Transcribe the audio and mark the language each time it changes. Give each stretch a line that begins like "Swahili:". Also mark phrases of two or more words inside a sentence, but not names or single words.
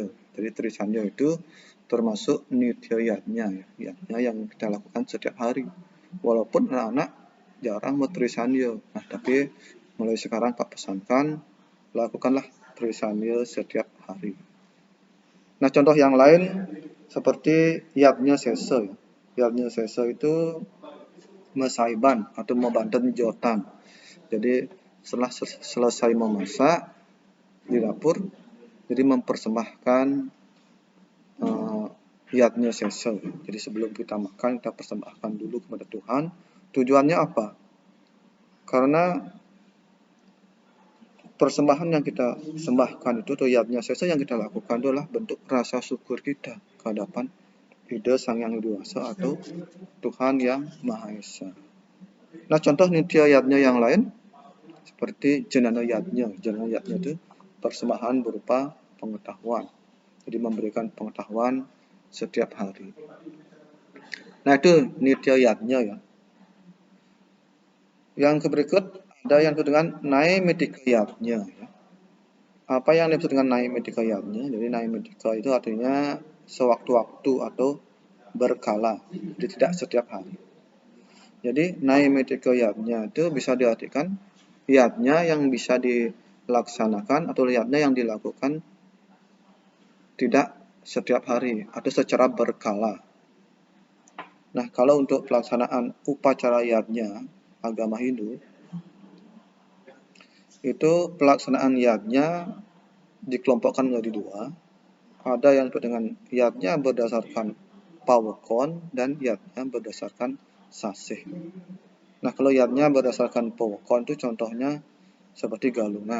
Indonesian: Jadi Trisandya itu termasuk nitya yatnya, yatnya yang kita lakukan setiap hari. Walaupun anak-anak jarang Trisandya. Nah, tapi mulai sekarang Pak pesankan, lakukanlah Trisandya setiap hari. Nah, contoh yang lain seperti yatnya sesa. Yatnya sesa itu mesaiban atau
Balinese: membanten jotan.
Indonesian: Jadi setelah selesai memasak di dapur, jadi mempersembahkan yatnya sesa. Jadi sebelum kita makan, kita persembahkan dulu kepada Tuhan. Tujuannya apa? Karena persembahan yang kita sembahkan itu, atau yatnya sesa yang kita lakukan adalah bentuk rasa syukur kita ke hadapan Ida Sang Yang Widi Wasa atau Tuhan yang Maha Esa. Nah, contoh nitya yatnya yang lain seperti jenana yatnya. Jenana yatnya itu persembahan berupa pengetahuan. Jadi memberikan pengetahuan setiap hari. Nah, itu nitya yatnya ya. Yang berikut ada yang disebut dengan naimittika yatnya ya. Apa yang disebut dengan naimittika yatnya? Jadi naimittika itu artinya sewaktu-waktu atau berkala. Jadi tidak setiap hari. Jadi naimittika yatnya itu bisa diartikan yatnya yang bisa dilaksanakan atau yatnya yang dilakukan tidak setiap hari atau secara berkala. Nah, kalau untuk pelaksanaan upacara yatnya agama Hindu, itu pelaksanaan yatnya dikelompokkan menjadi 2. Ada yang disebut dengan yatnya berdasarkan pawakon dan yatnya berdasarkan sasih. Nah, kalau yatnya berdasarkan pawakon itu contohnya seperti galungan.